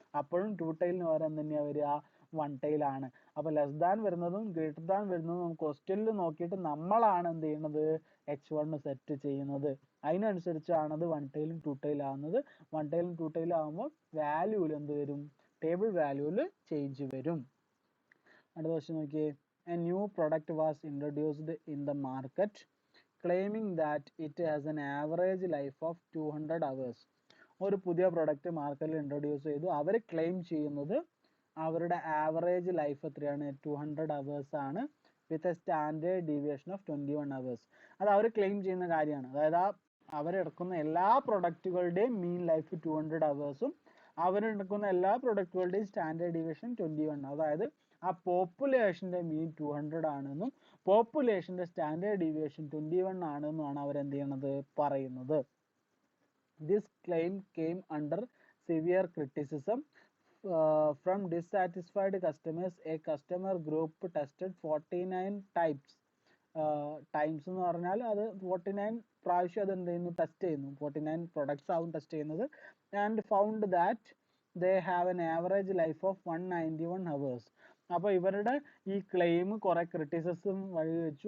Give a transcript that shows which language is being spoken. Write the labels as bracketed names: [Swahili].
[Malayalam] അപ്പോഴും 2 tailന് പകരം തന്നെയാണ് വരിക? 1 tail ആണ്. അപ്പൊ ലെസ് ദാൻ വരുന്നതും ഗ്രേറ്റർ ദാൻ വരുന്നതും ക്വസ്റ്റ്യനിൽ നോക്കിയിട്ട് നമ്മളാണ് എന്ത് ചെയ്യുന്നത്? H1 സെറ്റ് ചെയ്യുന്നത്. അതിനനുസരിച്ചാണ് അത് 1 tailഉം 2 tail ആവുന്നത്. 1 tailഉം 2 tail ആവുമ്പോൾ വാല്യൂവിൽ എന്ത് വരും? ടേബിൾ വാല്യൂവിൽ ചേഞ്ച് വരും. അടുത്ത ക്വസ്റ്റ്യൻ നോക്കിയേ. [English] A new product was introduced in the market claiming that it has an average life of 200 hours. [Malayalam] ഒരു പുതിയ പ്രൊഡക്റ്റ് മാർക്കറ്റിൽ ഇൻട്രൊഡ്യൂസ് ചെയ്തു. അവർ ക്ലെയിം ചെയ്യുന്നത് അവരുടെ ആവറേജ് ലൈഫ് എത്രയാണ്? [English] 200 hours ആണ്, with a standard deviation of 21 hours. [Malayalam] അത് അവർ ക്ലെയിം ചെയ്യുന്ന കാര്യമാണ്. അതായത് അവരെടുക്കുന്ന എല്ലാ പ്രൊഡക്റ്റുകളുടെയും മീൻ ലൈഫ് 200 hours-ഉം അവരെടുക്കുന്ന എല്ലാ പ്രൊഡക്റ്റുകളുടെയും സ്റ്റാൻഡേർഡ് ഡീവിയേഷൻ 21. അതായത് ആ പോപ്പുലേഷന്റെ മീൻ 200 ആണെന്നും പോപ്പുലേഷന്റെ സ്റ്റാൻഡേർഡ് ഡീവിയേഷൻ 21 ആണെന്നുമാണ് അവരെന്ത് ചെയ്യണത്? പറയുന്നത്. [English] This claim came under severe criticism from dissatisfied customers. A customer group tested 49 times [Malayalam] എന്ന് പറഞ്ഞാൽ അത് 49 പ്രാവശ്യം അത് എന്ത് ചെയ്യുന്നു? ടെസ്റ്റ് ചെയ്യുന്നു. 49 പ്രൊഡക്ട്സ് ആവും ടെസ്റ്റ് ചെയ്യുന്നത്. [English] And found that they have an average life of 191 hours. [Malayalam] അപ്പോൾ ഇവരുടെ ഈ ക്ലെയിം കുറെ ക്രിറ്റിസിസം വഴി വെച്ചു.